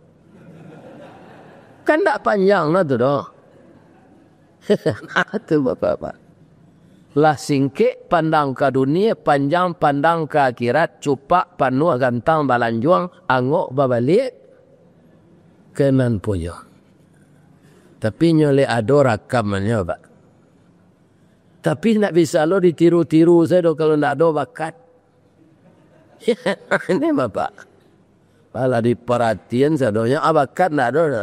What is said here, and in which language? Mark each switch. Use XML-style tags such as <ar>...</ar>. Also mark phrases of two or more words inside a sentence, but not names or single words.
<min>Kan tak panjang lah tu dah.</min> <id>Itu bapak-bapak.</id> <min>Lah singkik pandang ke dunia, panjang pandang ke akhirat, cupak panua gantang balanjuang, angok babalik kenan punyo.</min> <id>Tapi nyolek ada rakamannya Pak.</id> <min>Tapi nak bisa lo ditiru-tiru saya kalau nak ada bakat.</min> <id>Ini Bapak.</id> <min>Kalau diperhatian sadonya bakat nak ada.</min>